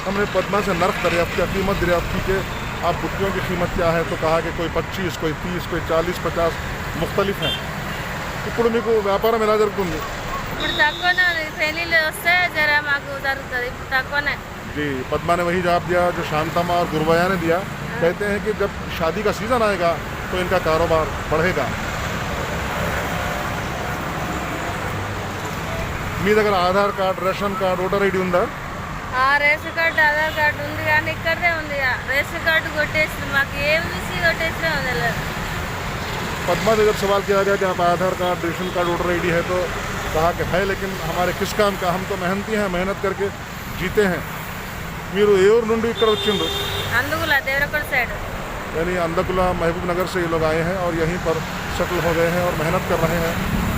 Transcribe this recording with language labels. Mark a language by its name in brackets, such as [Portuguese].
[Hindi] हमने पद्मा से नर्क दरियाफ्त किया, कीमत दरियाफ्त की कि आप बुट्टियों की कीमत क्या है, तो कहा कि कोई 25, कोई 30, कोई 40, 50 मुख्तलिफ हैं. [Telugu] ఇప్పుడు మీకు వ్యాపారం ఎలా జరుగుతుంది? ఇప్పుడు తక్కువనే పెళ్ళిళ్ళు వస్తే జర మాకు జరుగుతుంది. ఇప్పుడు తక్కువనే. [Hindi] जी, पद्मा ने वही जवाब दिया जो शांतमा और गुरबया ने दिया. कहते हैं कि जब शादी का सीज़न आएगा तो इनका कारोबार बढ़ेगा. [Telugu] మీ దగ్గర Aadhaar card, ration card, voter ID ఉందా? రేషన్ కార్డు, ఆధార్ కార్డు ఉంది కానీ ఇక్కడే ఉంది. రేషన్ కార్డు కొట్టేసి మాకు ఏం చూసి కొట్టేసినా ఉంది. [Hindi] पद्मा से जब सवाल किया गया कि आप आधार card, ration card, voter ID है, तो कहा कि है, लेकिन हमारे किस काम का, हम तो मेहनती हैं, मेहनत करके जीते हैं. [Telugu] మీరు ఏ ఊరు నుండి ఇక్కడ వచ్చిండ్రు? అందుకుల దేవరకొండ సైడ్. [Hindi] यानी अंदकुला महबूब नगर से ये लोग आए हैं और यहीं पर सेटल हो गए हैं और मेहनत कर रहे हैं.